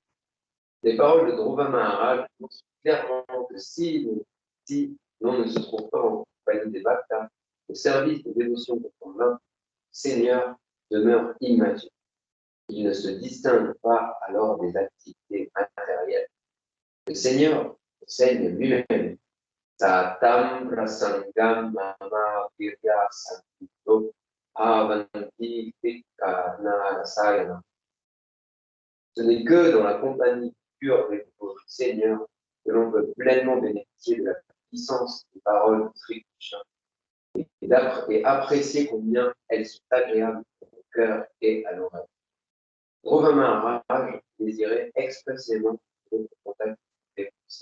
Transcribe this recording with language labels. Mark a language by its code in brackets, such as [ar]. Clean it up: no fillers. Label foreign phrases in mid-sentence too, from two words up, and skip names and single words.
[fr] Les paroles de Dhruva Maharaj montrent clairement que si l'on ne se trouve pas en compagnie des bhaktas, le service de dévotion pour son âme, Seigneur, demeure immature. Il ne se distingue pas alors des activités matérielles. Le Seigneur enseigne lui-même. [sa] Satam prasangam mama virya sankito avanti tikana rasayana. [fr] Ce n'est que dans la compagnie pure avec votre Seigneur que l'on peut pleinement bénéficier de la puissance des paroles de Sri Krishna et apprécier combien elles sont agréables au cœur et à l'oreille. Dhruva Maharaj désirait expressément être en contact avec vous.